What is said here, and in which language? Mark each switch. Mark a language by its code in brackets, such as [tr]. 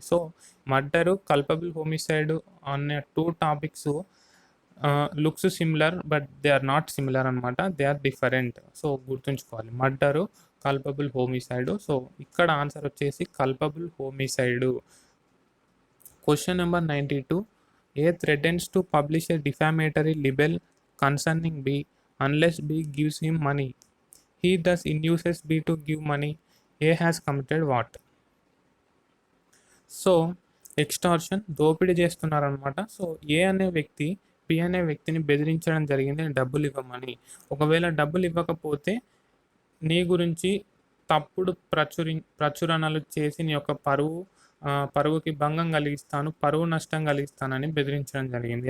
[en] So murder, culpable homicide అనే 2 topics looks similar but they are not similar అనమాట, they are different. [te] So గుర్తుంచుకోవాలి, murder, culpable homicide. So ఇక్కడ answer వచ్చేసి culpable homicide. [en] Question number 92. A threatens to publish a defamatory libel concerning B unless B gives him money. He thus induces B to give money. A has committed what? [te] So extortion, దోపిడీ చేస్తున్నారనమాట. So ఏ అనే వ్యక్తి P అనే వ్యక్తిని బెదిరించడం జరిగింది డబ్బులు ఇవ్వమని. ఒకవేళ డబ్బులు ఇవ్వకపోతే నీ గురించి తప్పుడు ప్రచురణలు చేసి నీ యొక్క పరువుకి భంగం కలిగిస్తాను, పరువు నష్టం కలిగిస్తానని బెదిరించడం జరిగింది.